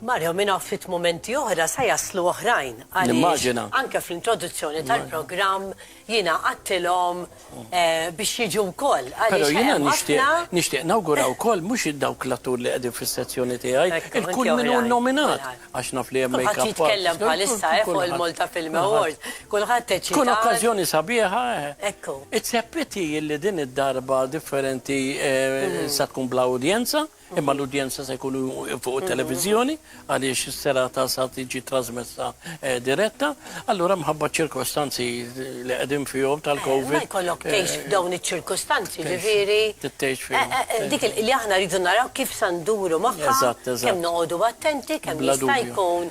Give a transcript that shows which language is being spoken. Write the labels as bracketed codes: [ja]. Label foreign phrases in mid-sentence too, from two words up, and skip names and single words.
[mt] Mario minn fit momenti oħra se jaslu oħrajn għaliex anke fl-introduzzjoni tal-programm jiena għattilhom biex jiġu wkoll. Però jiena nixtieq nawguraw wkoll mhux dawk l-attur li qegħdin fis-sezzjoni tiegħi, il-kull minnu nominat għax naf li hemm kulħadd jitkellem bħalissa fuq il-Malta Film Awards. Kulħadd teċċita. Kun okkażjoni sabiħa. Ekku. [en] It's a pity [mt] li din id-darba differenti sa tkun bla udjenza, imma l-udjenza se jkunu fuq televizjoni għaliex is-serata sa tiġi trasmessa diretta. [en] Allura mħabba ċirkostanzi li qegħdin fihom tal-COVID. Ma jkollok tgħix f'dawn iċ-ċirkostanzi, ġifieri. Dik li aħna rridu naraw kif se nduru magħha, kemm noqogħdu attenti, kemm jista' jkun.